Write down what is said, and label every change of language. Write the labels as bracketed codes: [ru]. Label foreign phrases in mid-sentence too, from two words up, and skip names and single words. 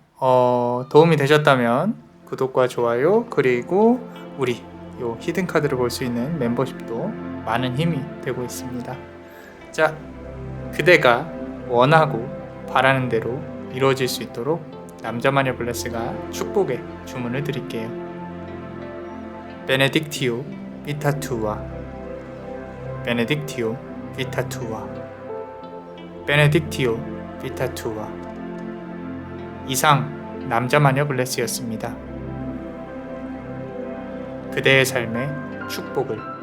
[ko] 도움이 되셨다면 구독과 좋아요 그리고 우리 요 히든 카드를 볼 수 있는 멤버십도 많은 힘이 되고 있습니다. 자, 그대가 원하고 바라는 대로 이루어질 수 있도록 남자마녀 블레스가 축복의 주문을 드릴게요. [la] 베네딕티오 vita tua, benedictio vita tua, benedictio vita tua. [ko] 이상 남자마녀 블레스였습니다. 그대의 삶의 축복을.